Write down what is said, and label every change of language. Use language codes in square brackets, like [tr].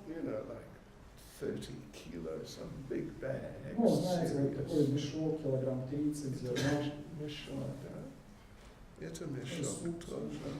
[en] you know, like 30 kilos, some big bag. [ru] ну, знаете, вот такой мешок, килограмм 30 зерна. Mishok, это mishok тоже.